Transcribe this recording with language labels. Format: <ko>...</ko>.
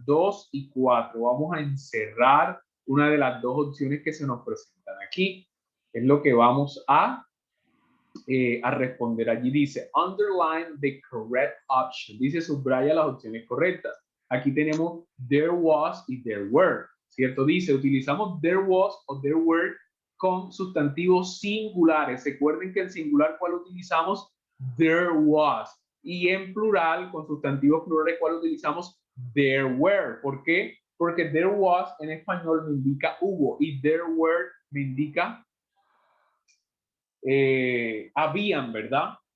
<es>2 y 4. Vamos a encerrar una de las dos opciones que se nos presentan aquí. Es lo que vamos a responder. Allí dice,</es> <en>underline the correct option.</en> <es>Dice, subraya las opciones correctas. Aquí tenemos there was y there were, ¿cierto? Dice, utilizamos there was o there were con sustantivos singulares. Recuerden que en singular, ¿cuál utilizamos? There was. Y en plural, con sustantivos plurales, ¿cuál utilizamos? There were. ¿Por qué? Porque there was en español me indica hubo y there were me indica habían, ¿verdad?</es>